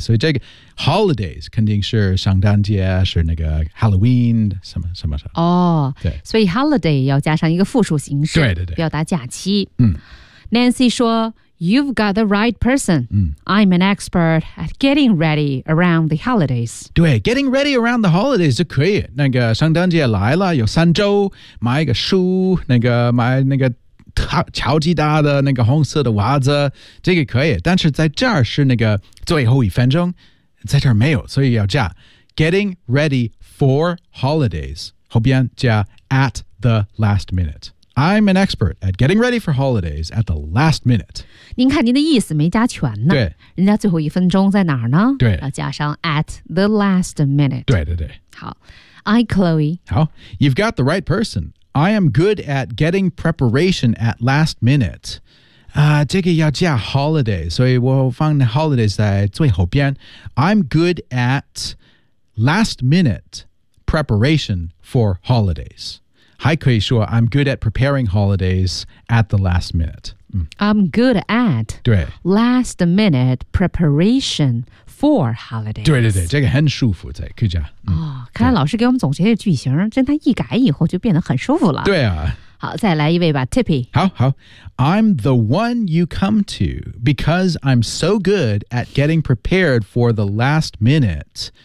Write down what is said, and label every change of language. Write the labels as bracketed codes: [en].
[zh] 所以这个 holidays 肯定是圣诞节，是那个 Halloween 什么什么什么。哦，对，所以 holiday 要加上一个复数形式，对对对，表达假期。嗯 [en] ，Nancy 说。You've got the right person. I'm an expert at getting ready around the holidays. 对 ，getting ready around the holidays [zh] 就可以。那个圣诞节来了，有三周，买一个书，那个买那个乔吉达的那个红色的袜子，这个可以。但是在这儿是那个最后一分钟，在这儿没有，所以要加 [en] getting ready for holidays [zh] 后边加 [en] at the last minute。 I'm an expert at getting ready for holidays at the last minute. [zh] 您看您的意思没加全呢。对。人家最后一分钟在哪儿呢？对。要加上 [en] at the last minute. [zh] 对对对。 [en] 好。I, Chloe. 好。You've got the right person. I am good at getting preparation at last minute. [zh] 这个要加 holidays, 所以我放 holidays 在最后边。 [en] I'm good at last minute preparation for holidays. [zh] 还可以说 [en] I'm good at preparing holidays at the last minute.、 I'm good at [zh] 对 [en] last minute preparation for holidays. [zh] 对对对，这个很舒服，在可以讲。看来老师给我们总结的句型，真他一改以后就变得很舒服了。对啊。好，再来一位吧 ，Tippy。好好 ， [en] I'm the one you come to because I'm so good at getting prepared for the last minute.